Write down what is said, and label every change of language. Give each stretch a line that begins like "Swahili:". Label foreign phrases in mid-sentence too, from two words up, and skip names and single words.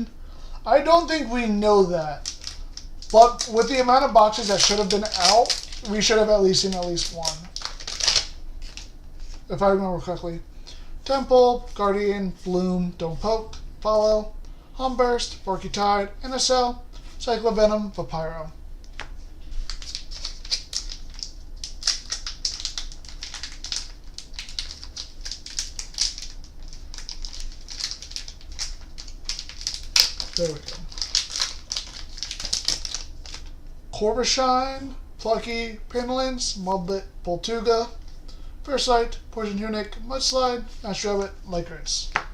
English: I don't think we know that. But with the amount of boxes that should have been out, we should have at least seen at least one. If I remember correctly. Temple, Guardian, Bloom, Don't Poke, Follow, Humburst, Porcutide, Anacell, Cyclovenom, Vapyro. There we go. Corvusshine, Plucky, Pinlins, Mudlet, Voltuga, First Poison Tunic, Mudslide, Ash Rabbit, Lycris.